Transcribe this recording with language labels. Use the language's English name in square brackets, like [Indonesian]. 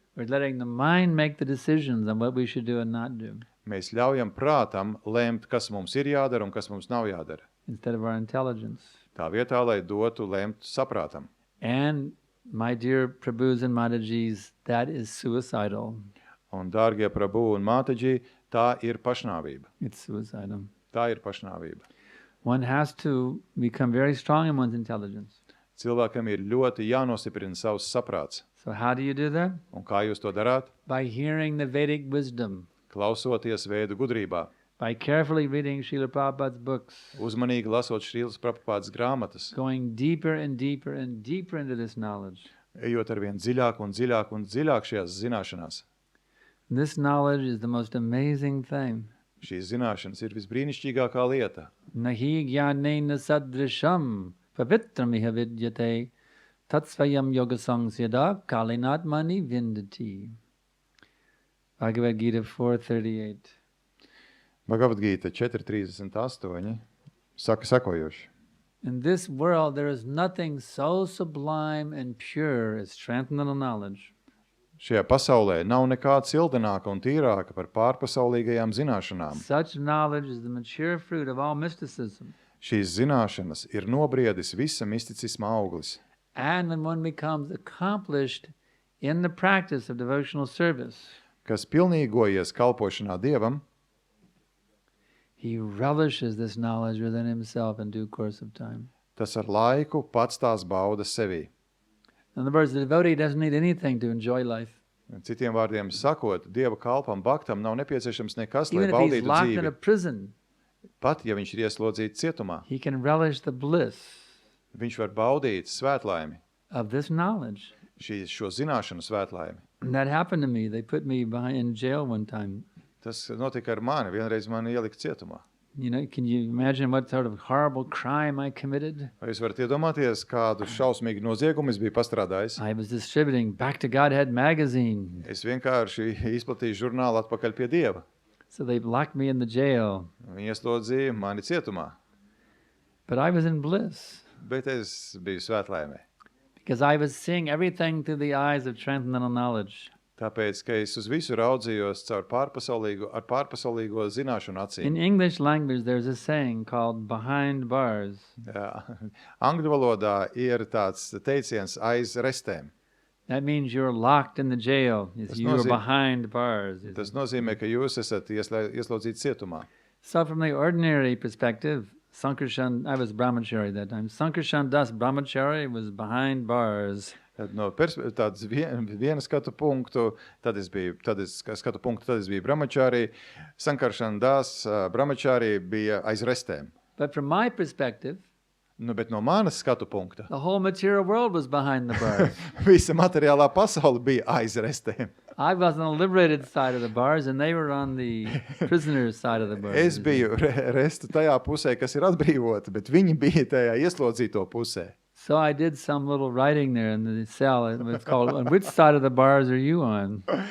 [English] We're letting the mind make the decisions on what we should do and not do, [Latvian] Mēs ļaujam prātam lēmt, kas mums ir jādara un kas mums nav jādara. [English] instead of our intelligence. [Latvian] Tā vietā, lai dotu lēmt saprātam. [English] And my dear Prabhus and Matajis, that is suicidal. [Latvian] Un, dārgie Prabhu un Mātaģi, tā ir pašnāvība. [English] It's suicidal. [Latvian] Tā ir pašnāvība. [English] One has to become very strong in one's intelligence. [Latvian] Cilvēkam ir ļoti jānostiprina savs saprāts. [English] So how do you do that? [Latvian] Un kā jūs to darāt? [English] By hearing the Vedic wisdom, [Latvian] Klausoties Vēdu gudrībā, [English] by carefully reading Srila Prabhupada's books, [Latvian] uzmanīgi lasot Šrīlas Prabhupādas grāmatas, [English] going deeper and deeper and deeper into this knowledge. [Latvian] ejot arvien dziļāk un dziļāk un dziļāk šajās zināšanās. [English] This knowledge is the most amazing thing. [Latvian] Šīs zināšanas ir visbrīnišķīgākā lieta. [Sanskrit] Nahi jnanena sadrisham pavitramiha vidyate tatsvayam yogasangs yada kalinatmani vindati. [English] Bhagavad Gita 4:38. [Latvian] Bhagavad Gita 4.38 saka sekojoši. [English] In this world there is nothing so sublime and pure as transcendental knowledge. [Latvian] Šajā pasaulē nav nekā cildenāka un tīrāka par pārpasaulīgajām zināšanām. [English] Such knowledge is the mature fruit of all mysticism. [Latvian] Šīs zināšanas ir nobriedis visa misticisma auglis. [English] And when one becomes accomplished in the practice of devotional service, [Latvian] Kas pilnīgojies kalpošanā Dievam, [English] he relishes this knowledge within himself in due course of time. [Latvian] tas ar laiku pats tās bauda sevī. [English] In other words, the devotee doesn't need anything to enjoy life. [Latvian] Citiem vārdiem sakot, Dieva kalpam, baktam nav nepieciešams nekas, lai [English] Even if he's [Latvian] baudītu [English] locked in a [Latvian] dzīvi. [English] prison, [Latvian] Pat, ja viņš ir ieslodzīts cietumā, [English] he can relish the bliss [Latvian] viņš var baudīt svētlaimi, [English] of this knowledge. [Latvian] šo zināšanu svētlaimi. [English] And that happened to me. They put me in jail one time. [Latvian] Tas notika ar mani, vienreiz mani ielika cietumā. [English] You know, can you imagine what sort of horrible crime I committed? [Latvian] Vai jūs varat iedomāties, kādu šausmīgu noziegumu es biju pastrādājis? [English] I was distributing Back to Godhead magazine. [Latvian] Es vienkārši izplatīju žurnālu atpakaļ pie Dieva. [English] So they locked me in the jail. [Latvian] Viņi ieslodzīja mani cietumā, [English] But I was in bliss [Latvian] bet es biju svētlaimē. [English] because I was seeing everything through the eyes of transcendental knowledge. [Latvian] Tāpēc, ka es uz visu raudzījos caur pārpasaulīgo zināšanu acīm. [English] In English language, there's a saying called behind bars. [Latvian] Jā. Angļu valodā ir tāds teiciens aiz restēm. [English] That means you're locked in the jail. You're behind bars. [Latvian] Tas nozīmē, ka jūs esat ieslodzīti cietumā. [English] So from the ordinary perspective, Sankarshan, I was brahmachari that time. Sankarshan Das brahmachari was behind bars. [Latvian] Tad no tādas viena skatu punktu, tad es biju brahmachari, Sankarshan Das brahmachari bija aiz restēm. [English] But from my perspective, [Latvian] Bet no manas skatu punkta, [English] the whole material world was behind the bars. [Latvian] visa materiālā pasaule bija aiz restēm. [English] I was on the liberated side of the bars, and they were on the prisoner's side of the bars. [Latvian] Es biju restu tajā pusē, kas ir atbrīvota, bet viņi bija tajā ieslodzīto pusē. [English] So I did some little writing there in the cell. It was called, "On which side of the bars are you on?"